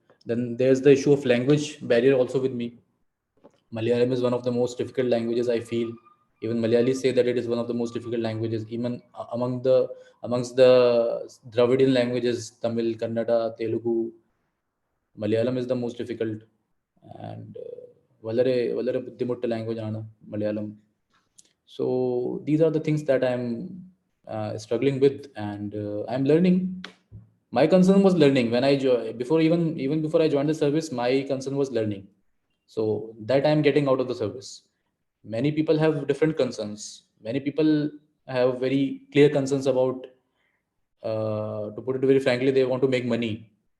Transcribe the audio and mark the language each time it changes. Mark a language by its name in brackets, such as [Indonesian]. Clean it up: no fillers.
[English] Then there's the issue of language barrier also with me. Malayalam is one of the most difficult languages, I feel. Even Malayalis say that it is one of the most difficult languages. Even amongst the Dravidian languages, Tamil, Kannada, Telugu, Malayalam is the most difficult. [Malayalam] And വളരെ വളരെ ബുദ്ധിമുട്ട് language ആണ് Malayalam. [English] So these are the things that I'm struggling with, and I'm learning. My concern was learning when I even before I joined the service. My concern was learning, so that I'm getting out of the service. Many people have different concerns. Many people have very clear concerns about, to put it very frankly, they want to make money.